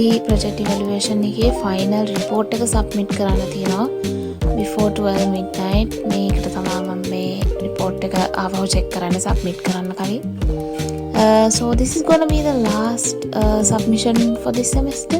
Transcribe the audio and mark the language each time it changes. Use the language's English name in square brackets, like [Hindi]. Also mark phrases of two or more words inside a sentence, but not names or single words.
[English] project evaluation [Sinhala] එකේ [English] final report [Sinhala] එක submit කරන්න තියෙනවා [English] before 12 midnight. [Sinhala] මේකට තමයි මම මේ report එක ආවව check කරන්න submit කරන්න කලින්. [English] So this is going to be the last submission for this semester.